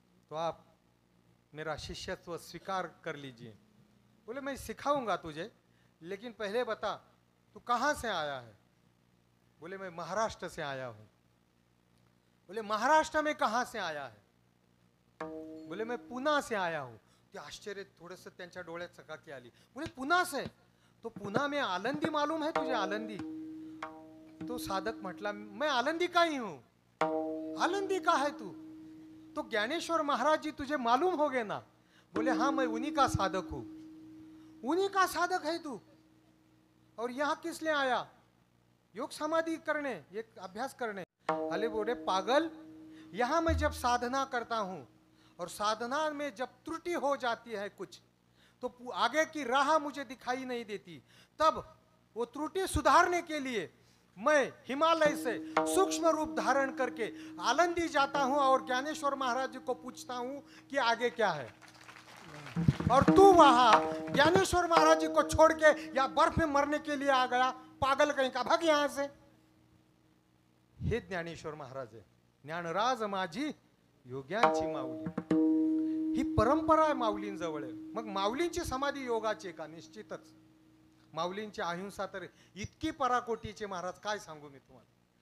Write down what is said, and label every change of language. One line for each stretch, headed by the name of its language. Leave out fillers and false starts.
Hindi: तो आप मेरा शिष्यत्व स्वीकार कर लीजिए. बोले, मैं सिखाऊंगा तुझे, लेकिन पहले बता तू कहाँ से आया है? बोले मैं महाराष्ट्र से आया हूं। बोले महाराष्ट्र में कहां से आया है? बोले मैं पुणे से आया हूं।
Marathi: ते आश्चर्य थोडंसं त्यांच्या डोळ्यात चकाकी आली।
Hindi: बोले पुणे से? तो पुणे में आलंदी मालूम है तुझे? आलंदी?
Marathi: तो साधक म्हटला
Hindi: मैं आलंदी का ही हूं। आलंदी का है तू? तो ज्ञानेश्वर महाराज जी तुझे मालूम हो गए ना? बोले हाँ मैं उन्हीं का साधक हूं। उन्हीं का साधक है तू? और यहाँ किस लिए आया? योग समाधि करने, ये अभ्यास करने। अले बोले पागल, यहाँ मैं जब साधना करता हूं और साधना में जब त्रुटि हो जाती है कुछ, तो आगे की राह मुझे दिखाई नहीं देती, तब वो त्रुटि सुधारने के लिए मैं हिमालय से सूक्ष्म रूप धारण करके आलंदी जाता हूं और ज्ञानेश्वर महाराज जी को पूछता हूं कि आगे क्या है। और तू वहां ज्ञानेश्वर महाराज जी को छोड़ के या बर्फ में मरने के लिए आ गया, पागल कहीं का, भाग यहां से।
Marathi: हे ज्ञानेश्वर महाराज आहे, ज्ञानराज माझी योग्यांची माऊली। ही परंपरा आहे माऊलींजवळ। मग माऊलींची समाधी योगाची का? निश्चितच। माऊलींची अहिंसा तर इतकी पराकोटीचे महाराज, काय सांगू मी तुम्हाला।